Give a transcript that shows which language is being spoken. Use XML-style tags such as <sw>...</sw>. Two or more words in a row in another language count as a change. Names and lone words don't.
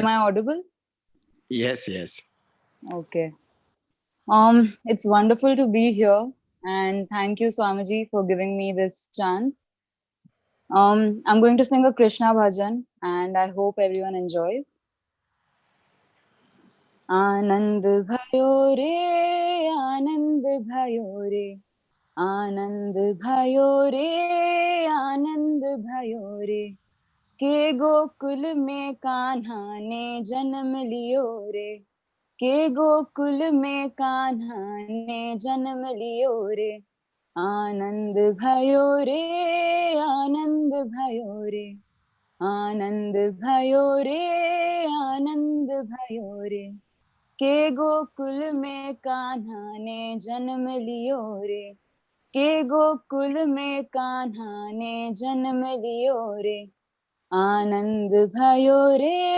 <en>Am I audible? Yes, yes. Okay. It's wonderful to be here, and thank you, Swamiji, for giving me this chance. I'm going to sing a Krishna bhajan, and I hope everyone enjoys.</en> <hi>आनंद भयो रे आनंद भयो रे आनंद भयो रे आनंद भयो रे के गोकुल में कान्हा ने जन्म लियो रे के गोकुल में कान्हा ने जन्म लियो रे आनंद भयो रे आनंद भयो रे आनंद भयो रे आनंद भयो रे के गोकुल में कान्हा ने जन्म लियो रे के गोकुल में कान्हा ने जन्म लियो रे आनंद भयो रे</hi>